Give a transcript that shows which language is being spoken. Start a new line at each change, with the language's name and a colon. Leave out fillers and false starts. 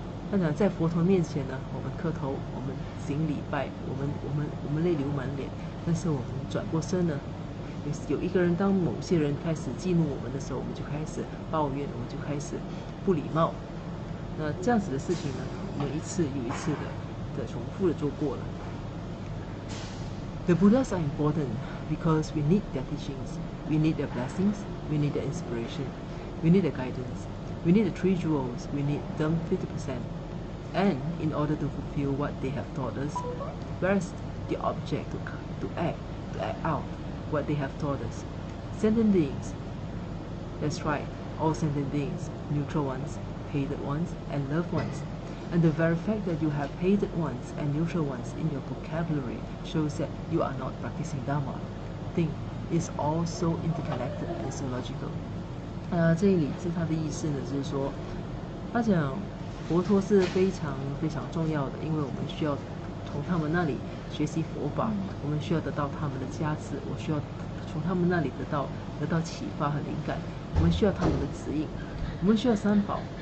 Chinese: 那讲在佛陀面前呢，我们磕头，我们行礼拜，我们泪流满脸。但是我们转过身呢，有一个人，当某些人开始激怒我们的时候，我们就开始抱怨，我们就开始不礼貌。那这样子的事情呢，我们一次又一次的重复的做过了。
English: The Buddhas are important because we need their teachings, we need their blessings, we need their inspiration, we need their guidance, we need the 3 jewels, we need them 50%. And in order to fulfill what they have taught us, where's the object to act out what they have taught us? Sentient beings. That's right, all sentient beings, neutral ones, hated ones, and loved ones. And the very fact that you have hated ones and neutral ones in your vocabulary shows that you are not practicing Dharma. Thing is also interconnected and so logical.
Chinese: 这里是他的意思呢，就是说，他讲佛陀是非常非常重要的，因为我们需要从他们那里学习佛法，我们需要得到他们的加持，我需要从他们那里得到启发和灵感，我们需要他们的指引，我们需要三宝。